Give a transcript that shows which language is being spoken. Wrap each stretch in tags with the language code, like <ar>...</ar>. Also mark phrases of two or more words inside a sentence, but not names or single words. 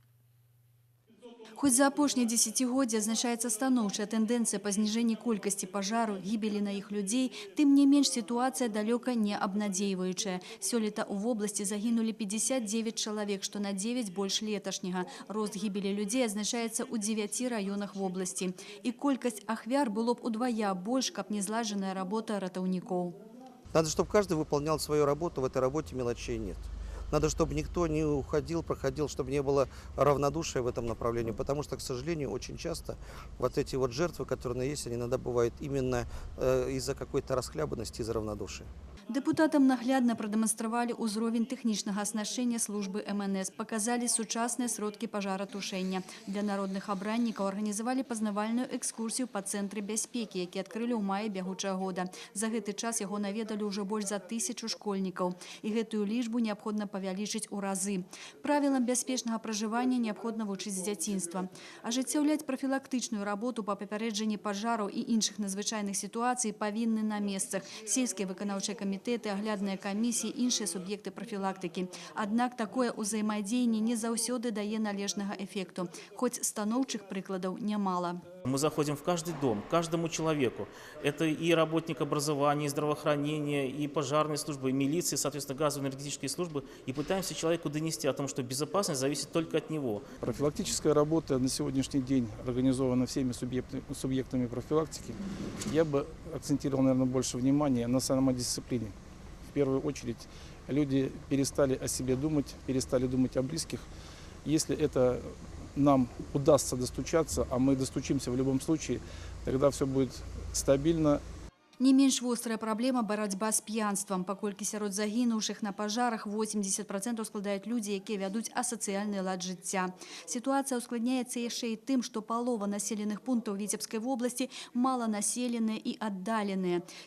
<be>Хоть за апошнія дзесяцігоддзі азначаецца станоўчая тэндэнцыя па зніжэнні колькасці пажару, гібелі на іх людзей, тым не менш сітуацыя далёка не абнадзейваючая. Сёлета ў вобласці загінулі 59 чалавек, што на 9 больш леташняга. Рост гібелі людзей азначаецца ў 9 раёнах вобласці. І колькасць ахвяр было б удвая больш, каб не злажаная работа ратаўнікоў.</be> <ru>Надо, чтобы каждый выполнял свою работу, в этой работе мелочей нет. Надо, чтобы никто не уходил, проходил, чтобы не было равнодушия в этом направлении. Потому что, к сожалению, очень часто вот эти вот жертвы, которые есть, они иногда бывают именно из-за какой-то расхлябанности, из-за равнодушия.</ru> <be>Дэпутатам наглядна прадэманстравалі ўзровень тэхнічнага аснашчэння службы МНС, паказалі сучасныя сродкі пажаратушэння. Для народных абраннікаў арганізавалі пазнавальную экскурсію па цэнтры бяспекі, які адкрылі ў маі бягучага года. За гэты час яго наведалі ўжо больш за 1000 школьнікаў. І гэтую лічбу неабходна павялічыць у разы. Правілам бяспечнага пражывання неабходна вучыць з дзяцінства. Ажыццяўляць прафілактычную работу па папярэджанні пажараў і іншых надзвычайных сітуацый павінны на месцах. Сельскія выканаўчыя камітэты, аглядныя камісіі, іншыя суб'екты прафілактыкі. Аднак такое ўзаемадзеянне не заўсёды дае належнага эфекту. Хоць станоўчых прыкладаў нямала.</be> <ru>Мы заходим в каждый дом, каждому человеку. Это и работник образования, и здравоохранения, и пожарной службы, и милиции, соответственно, газово-энергетические службы. И пытаемся человеку донести о том, что безопасность зависит только от него. Профилактическая работа на сегодняшний день организована всеми субъектами профилактики. Я бы акцентировал, наверное, больше внимания на самодисциплине. В первую очередь, люди перестали о себе думать, перестали думать о близких. Если это нам удастся достучаться, а мы достучимся в любом случае, тогда все будет стабильно.</ru> <be>Не менш вострая праблема барацьба з п'янствам. Паколькі сярод загінуўшых на пажарах 80% складаюць людзі, якія вядуць асацыяльны лад жыцця. Сітуацыя ускладняецца яшчэ і тым, што палова населеных пунктаў Віцебскай вобласці маланаселеныя і аддаленыя.</be>